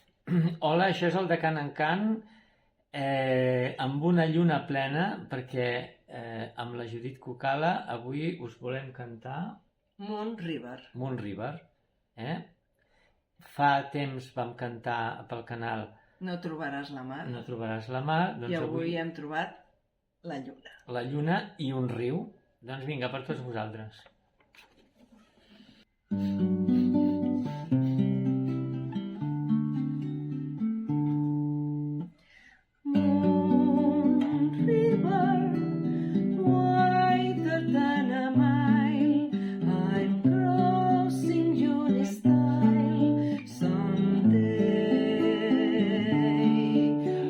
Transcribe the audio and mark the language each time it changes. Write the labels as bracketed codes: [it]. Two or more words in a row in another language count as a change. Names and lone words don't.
[ca] Hola, això és el de Can en Can, amb una lluna plena, perquè amb la Judit Cucala avui us volem cantar Moon River. Moon River. Eh? Fa temps vam cantar pel canal No trobaràs la mar. No trobaràs la mar, I doncs avui hem trobat la lluna. la lluna i un riu. Doncs vinga, per tots vosaltres. [en] Moon River, wider than a mile, I'm crossing your style someday.